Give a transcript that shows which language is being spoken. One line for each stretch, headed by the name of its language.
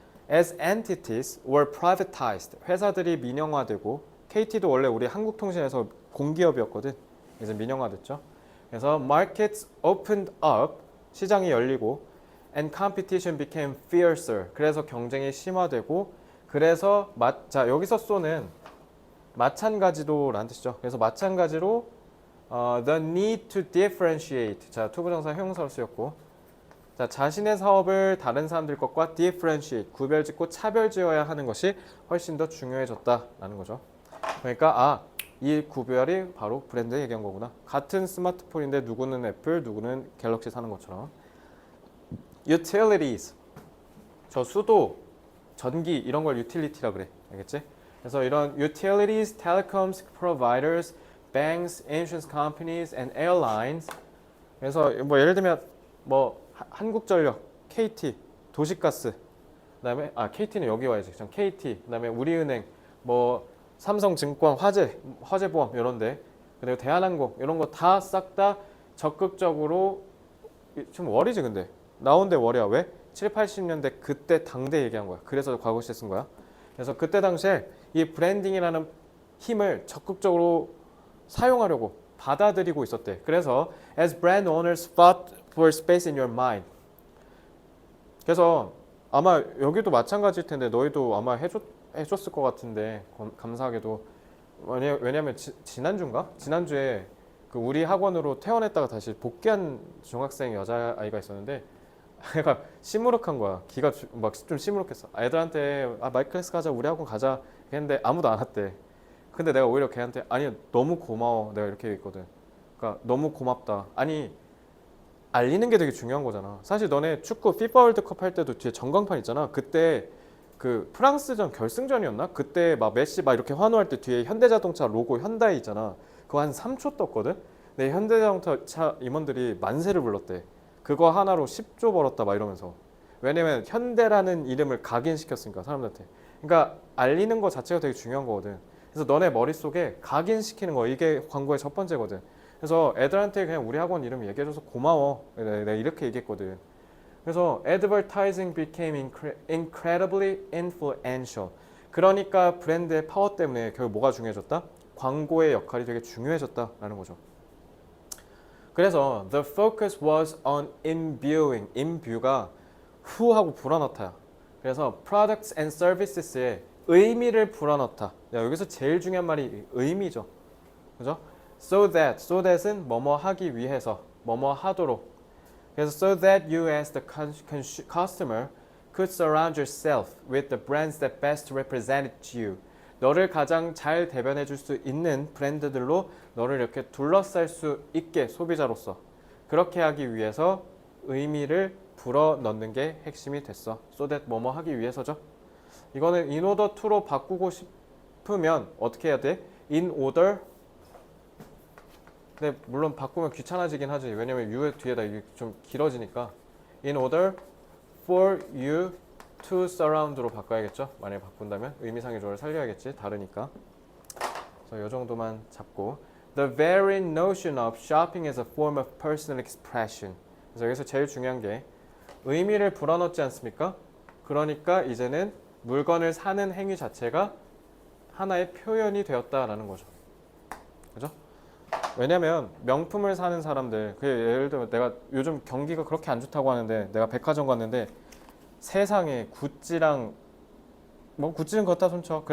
English: As entities were privatized,
Korean: 회사들이 민영화되고 KT도 원래 우리 한국통신에서 공기업이었거든. 이제 민영화됐죠. 그래서
English: markets opened up,
Korean: 시장이 열리고
English: and competition became fiercer,
Korean: 그래서 경쟁이 심화되고 그래서 자 여기서 쏘는 마찬가지로 라는 뜻이죠. 그래서 마찬가지로
English: the need to differentiate.
Korean: 자, 투부정사 형용사로 쓰였고. 자, 자신의 사업을 다른 사람들 것과 differentiate. 구별짓고 차별지어야 하는 것이 훨씬 더 중요해졌다라는 거죠. 그러니까 이 구별이 바로 브랜드 얘기한 거구나. 같은 스마트폰인데 누구는 애플, 누구는 갤럭시 사는 것처럼.
English: utilities.
Korean: 저 수도, 전기 이런 걸 utility라 그래. 알겠지? 그래서 이런
English: utilities, telecoms providers, banks, insurance companies, and airlines.
Korean: 그래서 뭐 예를 들면 뭐 한국전력, KT, 도시가스, 그다음에 KT는 여기 와야지. KT, 그다음에 우리은행, 뭐 삼성증권, 화재보험 이런데, 그리고 대한항공 이런 거 다 싹 다 적극적으로 지금 월이지 근데 나온데 월이야 왜? 7, 80년대 그때 당대 얘기한 거야. 그래서 과거 시제 쓴 거야. 그래서 그때 당시에 이 브랜딩이라는 힘을 적극적으로 사용하려고 받아들이고 있었대.
English: 그래서 as brand owners fought for space in your mind.
Korean: 그래서 아마 여기도 마찬가지일 텐데 너희도 아마 해줬을 것 같은데 감사하게도 왜냐면 지난주인가? 지난주에 그 우리 학원으로 퇴원했다가 다시 복귀한 중학생 여자아이가 있었는데 애가 시무룩한 거야. 기가 막 좀 시무룩했어. 애들한테 마이클래스 가자, 우리 학원 가자 했는데 아무도 안 왔대. 근데 내가 오히려 걔한테 아니 너무 고마워 내가 이렇게 얘기했거든. 그러니까 너무 고맙다. 아니 알리는 게 되게 중요한 거잖아. 사실 너네 축구 FIFA 월드컵 할 때도 뒤에 전광판 있잖아. 그때 그 프랑스전 결승전이었나? 그때 막 메시 막 이렇게 환호할 때 뒤에 현대자동차 로고 현다이 있잖아. 그거 한 3초 떴거든. 근데 현대자동차 임원들이 만세를 불렀대. 그거 하나로 10조 벌었다 막 이러면서. 왜냐면 현대라는 이름을 각인시켰으니까 사람들한테. 그러니까 알리는 거 자체가 되게 중요한 거거든. 그래서 너네 머릿속에 각인시키는 거 이게 광고의 첫 번째거든. 그래서 애들한테 그냥 우리 학원 이름 얘기해줘서 고마워. 내가 이렇게 얘기했거든.
English: 그래서 advertising became incredibly influential.
Korean: 그러니까 브랜드의 파워 때문에 결국 뭐가 중요해졌다? 광고의 역할이 되게 중요해졌다라는 거죠.
English: 그래서 the focus was on imbuing. imbue가
Korean: who하고 불어넣다야. 그래서
English: products and services
Korean: 에 의미를 불어넣다. 여기서 제일 중요한 말이 의미죠. 그죠? So that은 뭐뭐 하기 위해서, 뭐뭐 하도록.
English: 그래서 so that you as the customer could surround yourself with the brands that best represented you.
Korean: 너를 가장 잘 대변해 줄 수 있는 브랜드들로 너를 이렇게 둘러쌀 수 있게 소비자로서 그렇게 하기 위해서 의미를 불어넣는 게 핵심이 됐어. So that 뭐뭐 하기 위해서죠. 이거는 in order to로 바꾸고 싶으면 어떻게 해야 돼?
English: in order.
Korean: 근데 물론 바꾸면 귀찮아지긴 하지. 왜냐면 you 뒤에다 이게 좀 길어지니까
English: in order for you to surround
Korean: 로 바꿔야겠죠. 만약에 바꾼다면 의미상의 조화를 살려야겠지. 다르니까. 그래서 이 정도만 잡고
English: The very notion of shopping as a form of personal expression.
Korean: 그래서 여기서 제일 중요한 게 의미를 불어넣지 않습니까? 그러니까 이제는 물건을 사는 행위 자체가 하나의 표현이 되었다라는 거죠. 그죠? 왜냐면 명품을 사는 사람들, 예를 들면 내가 요즘 경기가 그렇게 안 좋다고 하는데 내가 백화점 갔는데 세상에 구찌랑 뭐 구찌는 걷다 손쳐.